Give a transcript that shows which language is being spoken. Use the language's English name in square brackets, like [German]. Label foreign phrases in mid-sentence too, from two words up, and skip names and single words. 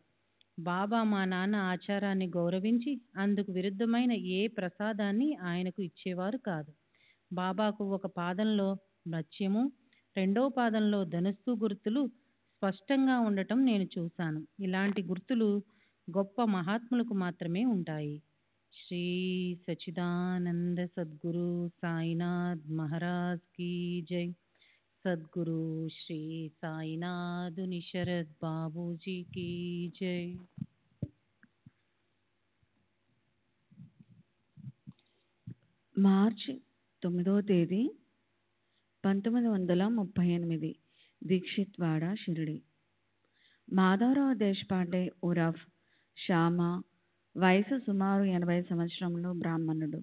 [Telugu] బాబా మా నాన్న ఆచారాన్ని గౌరవించి అందుకు విరుద్ధమైన ఏ ప్రసాదాన్ని ఆయనకు ఇచ్చేవారు కాదు. బాబాకు ఒక పాదంలో మత్స్యము, 2వ పాదంలో ధనుస్సు గుర్తులు స్పష్టంగా ఉండటం నేను చూశాను. ఇలాంటి గుర్తులు గొప్ప మహాత్ములకు మాత్రమే ఉంటాయి. [Hindi] श्री सच्चिदानंद सद्गुरु साईनाथ महाराज की जय। सद्गुरु श्री साईनाथ निशरद बाबू जी की जय। [Telugu] మార్చి 9వ తేదీ 1938 దీక్షిత్వాడ షిరిడి. మాధవరావు దేశపాండే ఉరఫ్ శ్యామ, వయసు సుమారు 80 సంవత్సరములు, బ్రాహ్మణుడు.